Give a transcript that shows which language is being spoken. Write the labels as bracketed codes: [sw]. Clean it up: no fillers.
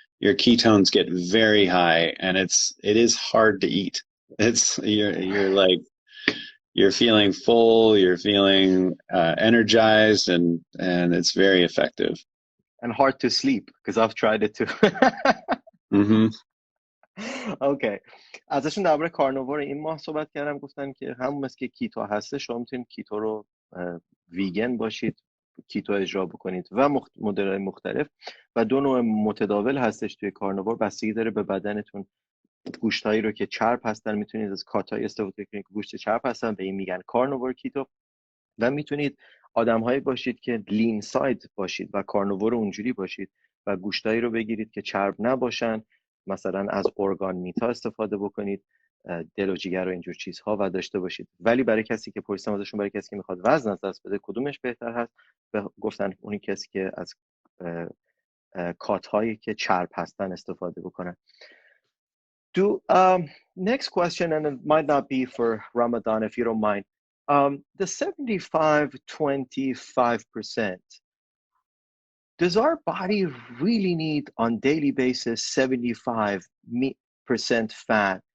[en] Your ketones get very high, and it is hard to eat. You're feeling full, you're feeling energized, and it's very effective. And hard to sleep because I've tried it too. Mm-hmm. Okay. [fa] ازشون درباره کارنیور این ماه صحبت کردم، گفتن که همون مثل که کیتو هسته شما میتونید کیتو رو ویگن باشید، کیتو اجرا بکنید و مدل‌های مختلف و دو نوع متداول هستش توی کارنیور، بستگی داره به بدنتون. گوشتایی رو که چرب هستن میتونید از کاتای استفاده کنید که گوشت چرب هستن، به این میگن کارنیور کیتو. و میتونید آدم‌هایی باشید که لین ساید باشید و کارنیور اونجوری باشید و گوشتایی رو بگیرید که چرب نباشن، مثلا از ارگان میتا استفاده بکنید، دل و جگر و اینجور چیزها و داشته باشید. ولی برای کسی که پرسیدم ازشون، برای کسی که میخواد وزن از دست بده کدومش بهتر هست، گفتن اونی کسی که از کات هایی که چرب هستن استفاده بکنن. [en] Next question, and it might not be for Ramadan if you don't mind. The 75-25%, does our body really need on daily basis 75% fat?